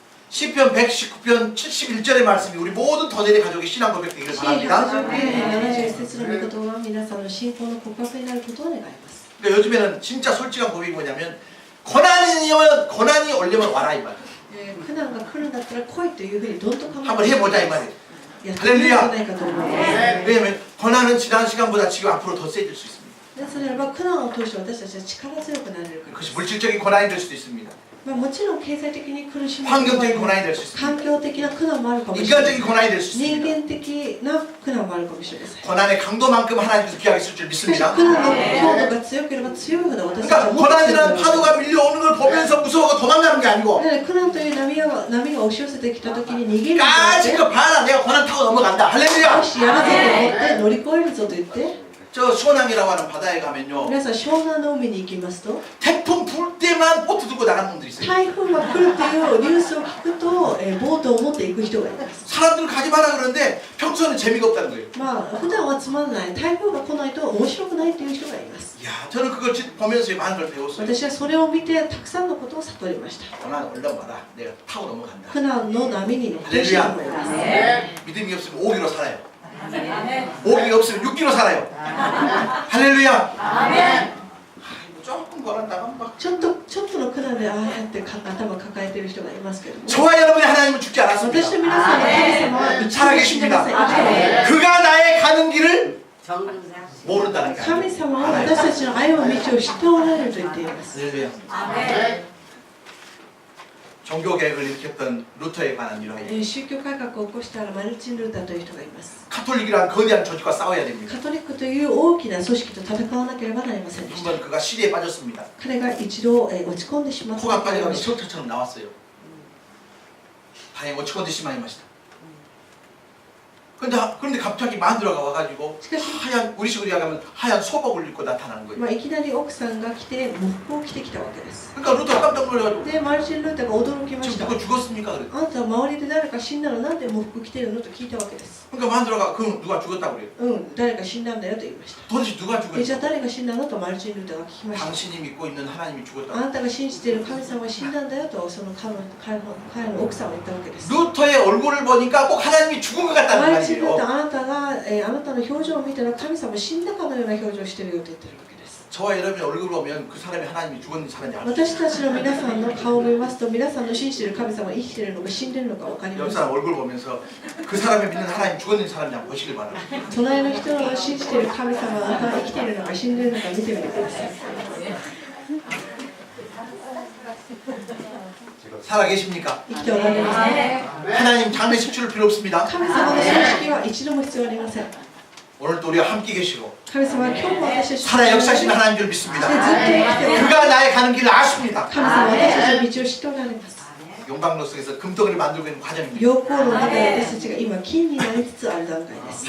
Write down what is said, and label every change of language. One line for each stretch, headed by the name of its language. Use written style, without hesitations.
Korean: 시편 119편 71절의 말씀이 우리 모든 더델의 가족의 신앙 고백 되기를
Japanese: 詩編
Korean: 바랍니다.
Japanese: 119編71節の御言葉は皆さんの信仰の告白になることを願います。
Korean: 그러니까 요즘에는 진짜 솔직한 고백이 뭐냐면 고난이 오려면 와라 이 말이에요.
Japanese: 苦難が来るんだったら来いというふうにどんと考え
Korean: 한번 해보자 이 말이에요.
Japanese: やってみるんじゃないかと思います。
Korean: 왜냐면 고난은 지난 시간보다 지금 앞으로 더 세질 수 있습니다.
Japanese: なぜならば苦難を通して私たちは力強くなれるからで
Korean: 그것이
Japanese: す。
Korean: 물질적인 고난이 될 수도 있습니다.
Japanese: もちろん経済的に苦しむ
Korean: 환경적인 고난이 될 수 있습니다.
Japanese: 環境的な苦難もあるかもしれない。
Korean: 인간적인 고난이 될 수
Japanese: 人間的な苦難もあるかもしれません。
Korean: 고난의 강도만큼 하나님께서 귀하게 쓸 줄
Japanese: しかし
Korean: 믿습니다.
Japanese: 苦難の強度が強ければ強いほど私たちは
Korean: 그러니까
Japanese: 持っている
Korean: 고난이라는 파도가 밀려오는 걸 보면서 무서워서 도망가는 게 아니고
Japanese: 苦難という波が押し寄せてきた時に逃げるんじゃなくて
Korean: 까짓 거 봐라 내가 고난 타고 넘어간다. 할렐루야.
Japanese: よしやるぞと思って乗り越えるぞと言って
Korean: 저 소낭이라고 하는 바다에 가면요
Japanese: 皆さん湘南の海に行きますと
Korean: 태풍 불 때만 보트 들고 나가는 분들이 있어요.
Japanese: 台風が来るっていうニュースを聞くとボートを持って行く人がいます。
Korean: 사람들은 가지 마라 그러는데 평소에는 재미가 없다는 거예요.
Japanese: 普段はつまんない台風が来ないと面白くないっていう人がいます。
Korean: 야, 저는 그걸 보면서 많은 걸 배웠어요.
Japanese: 私はそれを見てたくさんのことを悟りました。
Korean: 고난 얼른 와라. 내가 타고 넘어간다.
Japanese: 苦難の波に乗ってほしいと思います。
Korean: 믿음이 없으면 오기로 살아요. 오기가 없으면 육기로 살아요. 할렐루야. 조금 고난 나가면 막
Japanese: ちょっとの苦難でああやって頭抱えている人がいますけども
Korean: 저와 여러분의 하나님은 죽지 않았습니다.
Japanese: 私と皆さんの神様は一度も死んでません。
Korean: 그가 나의 가는 길을 모른다는 게
Japanese: 神
Korean: 아니에요.
Japanese: 様は私たちの歩む道を知っておられると言っています。
Korean: 할렐루야. 종교 개혁을 일으켰던 루터에 관한 일화예요.
Japanese: 宗教改革を起こしたマルチン・ルーターという人がいます。
Korean: 카톨릭이란 거대한 조직과 싸워야 됩니다.
Japanese: カトリックという大きな組織と戦わなければなりませんでした。
Korean: 한번 그가 시리에 빠졌습니다.
Japanese: 彼が一度落ち込んでしまった
Korean: 코가
Japanese: ことがありま
Korean: 빠져가지고
Japanese: した。
Korean: 셔터처럼 나왔어요. 다행히
Japanese: 落ち込んで しまいました.
Korean: 그런데 갑자기 마누라가 와가지고 하얀 우리식으로 이야기하면 하얀 소복을 입고 나타나는 거예요.
Japanese: いきなり奥さんが来て喪服を着てきたわけです。
Korean: 그러니까 루터가 깜짝 놀라가지고
Japanese: で、マルチン・ルーターが驚きまし
Korean: 지금
Japanese: た。
Korean: 누가 죽었습니까? 그래.
Japanese: あなたは周りで誰か死んだのなんで喪服着てるのと聞いたわけです。
Korean: 그러니까 마누라가 그럼 누가 죽었다고 그래요.
Japanese: 誰か死んだんだよと言いました。
Korean: 도대체 누가
Japanese: じゃあ誰が死んだのとマルチン・ルーターが聞きました。
Korean: 당신이 믿고 있는 하나님이
Japanese: あ
Korean: 죽었다고.
Japanese: なたが信じている神様が死んだんだよとその彼の奥さんは言ったわけです。
Korean: 루터의 얼굴을 보니까 꼭 하나님이 죽은 것
Japanese: マ
Korean: 같다는
Japanese: ルチン・ルーター
Korean: 말이에요.
Japanese: あなたの表情を見たら神様死んだかのような表情をしているよと言ってるわけです。
Korean: 저와 여러분의 얼굴을 보면 그 사람이 하나님이 죽었는 사람인지 알수
Japanese: 私たちの皆さんの顔を見ますと、皆さんの信じている神様が生きているのか死んでいるのか分かり
Korean: 옆
Japanese: ます。
Korean: 사람 얼굴 보면서 그 사람이 믿는 하나님 죽었는 사람인지 한번 보시길 바랍니다.
Japanese: 隣の人の信じている神様が生きているのか死んでいるのか見てみてください。
Korean: 살아 계십니까?
Japanese: 生きておられますね。
Korean: 하나님 장례식 치를 필요 없습니다.
Japanese: 神様の葬式は一度も必要ありません。
Korean: 오늘도 우리가 함께 계시고
Japanese: 神様は今日も私たちと
Korean: 살아 역사하시는 하나님 줄 믿습니다.
Japanese: ずっと生きておられます。
Korean: 그가 나의 가는 길을 아십니다.
Japanese: 神様は私たちの道を知っておられます。
Korean: 용광로 속에서 금덩이를 만들고 있는 과정입니다.
Japanese: 陽光の中で私たちが今金になりつつある段階です。